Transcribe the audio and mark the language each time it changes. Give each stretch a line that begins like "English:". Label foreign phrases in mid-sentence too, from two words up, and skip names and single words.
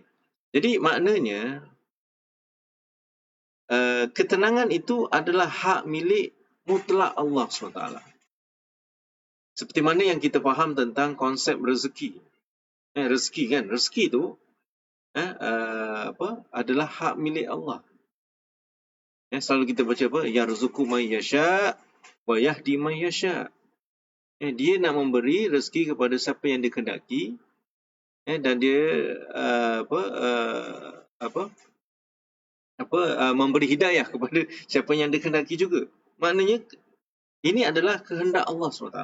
Malay: Jadi maknanya ketenangan itu adalah hak milik mutlak Allah SWT. Seperti mana yang kita faham tentang konsep rezeki. Rezeki kan, rezeki itu adalah hak milik Allah. Selalu kita baca apa?
Arabic: Yarzuqu may yasha wa yahdi may yasha.
Malay: Dia nak memberi rezeki kepada siapa yang dia kehendaki, dan dia memberi hidayah kepada siapa yang dikehendaki juga. Maknanya ini adalah kehendak Allah SWT.